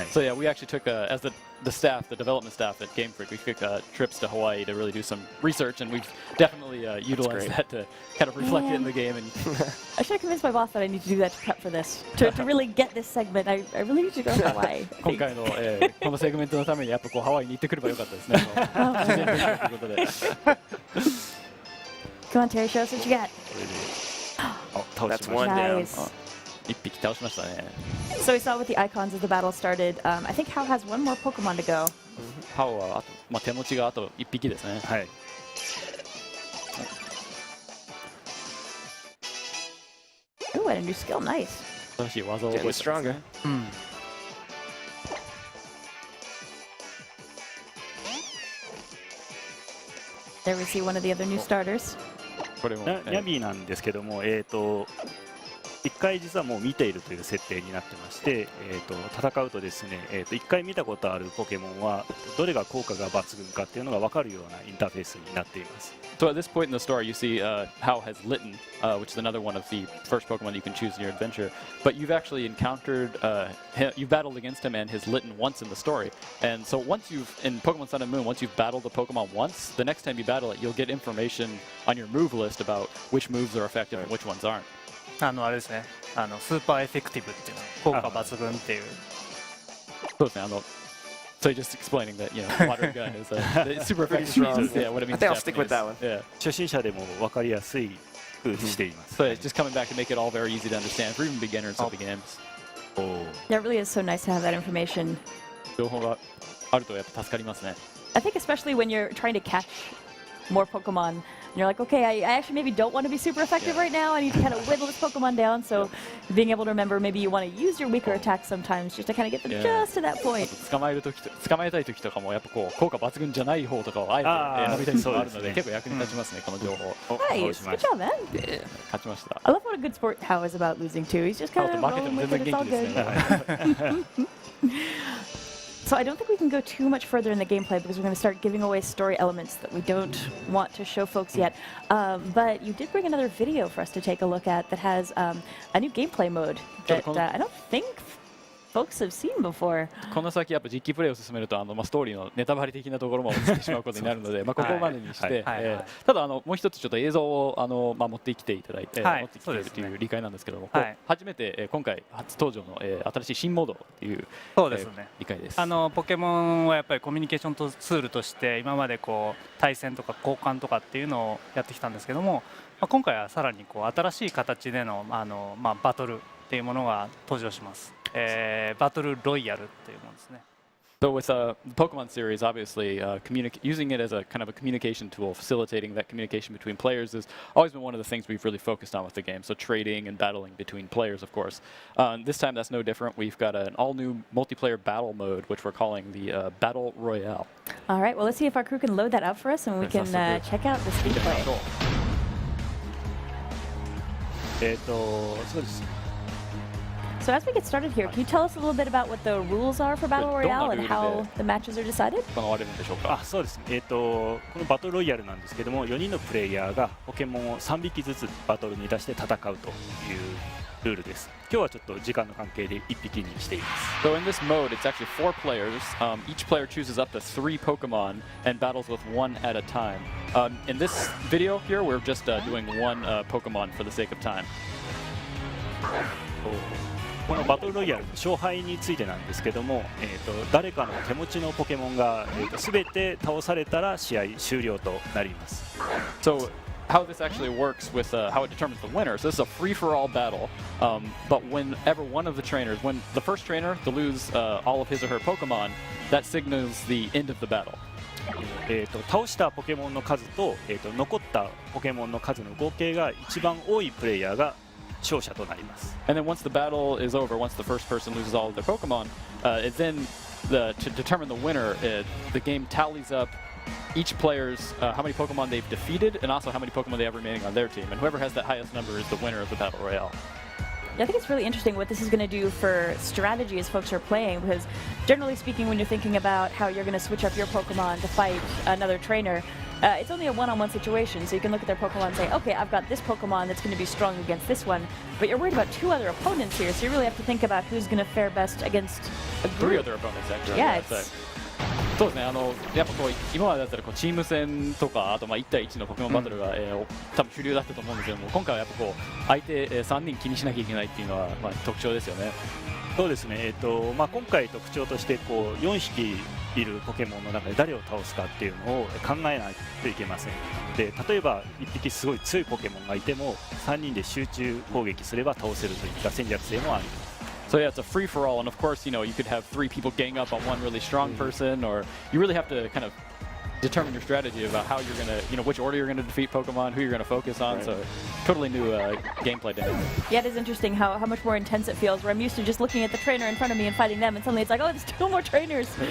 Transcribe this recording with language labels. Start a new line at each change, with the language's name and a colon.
English: So yeah, we actually took as the staff, the development staff at Game Freak, we took trips to Hawaii to really do some research, and we've definitely utilized that to kind of reflect it in the game. And I should have convinced my boss that I need to do that to prep for this. To really get this segment, I really need to go to Hawaii.
Japanese: 今回のこのセグメントのためにやっぱこうハワイに行ってくればよかったですね。自然勉強ということで。
English: Come on, Terry, show us what you got. That's one down. Nice.
Japanese: 一匹倒しましたね。
English: So we saw with the icons as the battle started. I think Hao has one more Pokemon to go.
Japanese: ハオはあと、手持ちがあと一匹ですね。はい。
English: Ooh, and a new skill. Nice.
Japanese: 新しい技を覚えてますね
English: stronger. There we see one of the other new starters.
Japanese: これも、ニャビーなんですけども、一回実はもう見ているという設定になってまして、戦うとですね、一回見たことあるポケモンはどれが効果が抜群かっていうのが分かるようなインターフェースになっています。
English: So at this point in the story, you see Hao has Litten, which is another one of the first Pokemon you can choose in your adventure. But you've actually encountered, you've battled against him and his Litten once in the story. And so once in Pokemon Sun and Moon, once you've battled the Pokemon once, the next time you battle it, you'll get information on your move list about which moves are effective and which ones aren't.
Japanese: あれですね、スーパーエフェクティブっていうのは効果抜群っていう。そうですね。
English: So just explaining that, water gun is super effective. Yeah, what it means. I think I'll stick with that one. Yeah.
Japanese: 初心者でも分かりやすい風にしています。
English: So it's just coming back to make it all very easy to understand for even beginners of the games. Yeah, it really is so nice to have that information.
Japanese: 情報があるとやっぱ助かりますね。
English: I think especially when you're trying to catch more Pokemon, and you're like, okay, I actually maybe don't want to be super effective right now. I need to kind of whittle this Pokemon down. So being able to remember maybe you want to use your weaker attacks sometimes just to kind of get them just to that point.
Japanese: 捕まえたい時とかもやっぱこう効果抜群じゃない方とかをあえて選びたいことがあるので、結構役に立ちますね、この情報。
English: Nice, good job, man.
Japanese: 勝ちました。
English: I love what a good sport Hao is about losing too. He's just kind of
Japanese: 負けて
English: rolling
Japanese: も
English: with
Japanese: 全
English: it.
Japanese: 元
English: all
Japanese: 気です
English: good.
Japanese: ね。
English: So I don't think we can go too much further in the gameplay because we're going to start giving away story elements that we don't want to show folks yet. But you did bring another video for us to take a look at that has a new gameplay mode that I don't think folks have seen before.
Japanese: この先やっぱ実機プレイを進めるとストーリーのネタバレ的なところも映ってしまうことになるので、ここまでにしてただもう一つちょっと映像を持ってきていただいて、持ってきているという理解なんですけども、初めて今回初登場の新しい新モードという理解です。ポケモンはやっぱりコミュニケーションツールとして今までこう対戦とか交換とかっていうのをやってきたんですけども、今回はさらにこう新しい形でのバトルっていうものが登場します。バトルロイヤルっていうものですね。
English: So with the Pokemon series, obviously, using it as a kind of a communication tool, facilitating that communication between players has always been one of the things we've really focused on with the game. So trading and battling between players, of course. This time that's no different. We've got an all-new multiplayer battle mode, which we're calling the Battle Royale. All right, well, let's see if our crew can load that up for us and we can check out this gameplay.
Japanese: そうです。
English: So as we get started here, can you tell us a little bit about what the rules are for Battle Royale and how the matches are decided?
Japanese: そうですね。このバトルロイヤルなんですけども、4人のプレイヤーがポケモンを3匹ずつバトルに出して戦うというルールです。今日はちょっと時間の関係で1匹にしています。
English: So in this mode, it's actually 4 players. Each player chooses up to 3 Pokemon and battles with 1 at a time. In this video here, we're just doing 1 Pokemon for the sake of time.
Japanese: このバトルロイヤルの勝敗についてなんですけども、誰かの手持ちのポケモンが全て倒されたら試合終了となります。
English: So how this actually works with how it determines the winner. So this is a free-for-all battle, but whenever one of the trainers, when the first trainer to lose all of his or her Pokemon, that signals the end of the battle.
Japanese: 倒したポケモンの数と、残ったポケモンの数の合計が一番多いプレイヤーが勝者となります。
English: And then once the battle is over, once the first person loses all of their Pokemon, it then to determine the winner, the game tallies up each player's how many Pokemon they've defeated and also how many Pokemon they have remaining on their team. And whoever has that highest number is the winner of the Battle Royale. Yeah, I think it's really interesting what this is going to do for strategy as folks are playing, because generally speaking, when you're thinking about how you're going to switch up your Pokemon to fight another trainer, it's only a one-on-one situation, so you can look at their Pokemon and say, okay, I've got this Pokemon that's going to be strong against this one, but you're worried about two other opponents here, so you really have to think about who's going to fare best against a group. 3 other opponents, actually. Yeah, so- it's,
Japanese: そうですね、やっぱこう今までだったらこうチーム戦とか、あとまあ1対1のポケモンバトルが、多分主流だったと思うんですけども、今回はやっぱこう相手、3人気にしなきゃいけないっていうのは、まあ、特徴ですよね。そうですね、まあ、今回特徴としてこう4匹いるポケモンの中で誰を倒すかっていうのを考えないといけません。で例えば1匹すごい強いポケモンがいても3人で集中攻撃すれば倒せるといった戦略性もあります。
English: So yeah, it's a free for all, and of course, you know, you could have 3 people gang up on one really strong person, or you really have to kind of determine your strategy about how you're gonna, you know, which order you're gonna defeat Pokemon, who you're gonna focus on. Right. So totally new gameplay dynamic. Yeah, it is interesting how much more intense it feels, where I'm used to just looking at the trainer in front of me and fighting them, and suddenly it's like, oh, there's 2 more trainers.